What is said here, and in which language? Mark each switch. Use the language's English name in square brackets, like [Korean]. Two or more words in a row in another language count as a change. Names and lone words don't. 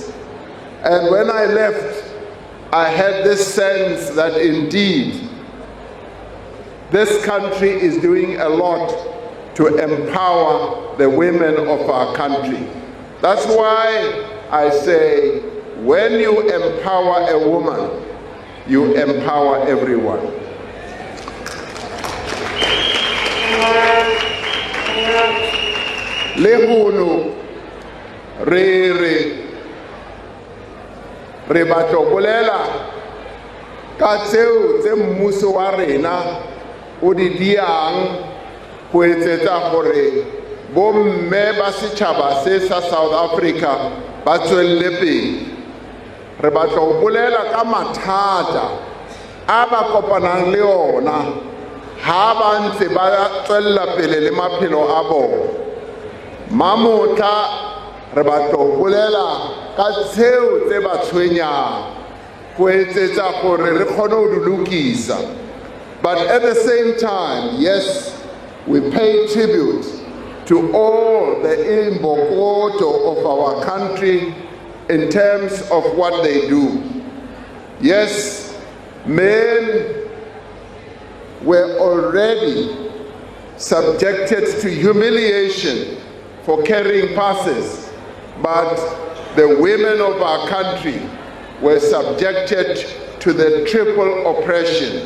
[English] And when I left, I had this sense that indeed, this country is doing a lot to empower the women of our country. That's why I say, when you empower a woman, you empower everyone. [Southern Sotho] Lehunu, re batlo bolela ka tseo tse mmuso wa rena o di diang go etsetsa gore bomme ba setšhaba se sa South Africa ba tswelle pele. Re batlo bolela ka mathata a ba kopanang le ona ha ba ntse ba tswella pele le maphelo a bona. Mamotla re batlo bolela ka tseo tse ba tshwenyang go etsetsa gore re kgone ho di lokisa. [English] But at the same time, yes, we pay tribute to all the imbokoto of our country in terms of what they do. Yes, men were already subjected to humiliation for carrying passes, but the women of our country were subjected to the triple oppression.